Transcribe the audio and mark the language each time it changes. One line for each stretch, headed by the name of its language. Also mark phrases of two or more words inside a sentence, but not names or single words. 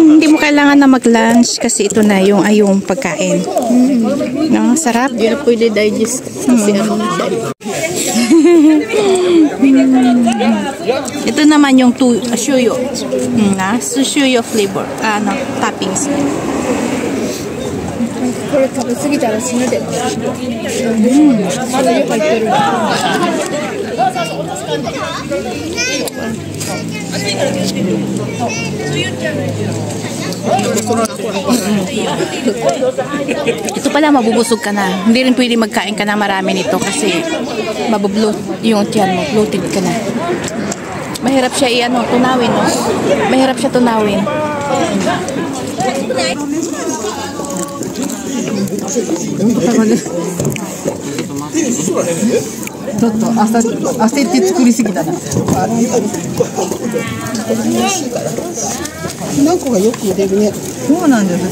Filipino: Hindi mo kailangan na mag-lunch kasi ito na yung ayong pagkain. No, sarap. Hindi na pwede digest kasi Ito naman yung suyo. Suyo flavor. Toppings.
Japanese: これ食べ過ぎたら死ぬで。まだ湯入ってる。
Filipino: Ito pala mabubusog ka na. Hindi rin pwede magkain ka na marami nito kasi mabubloat yung tiyan mo. Bloated ka na. Mahirap siya tunawin. No? Mahirap siya tunawin.
Japanese: ちょっと焦って作りすぎたな。きな粉がよく出るね。そうなんです。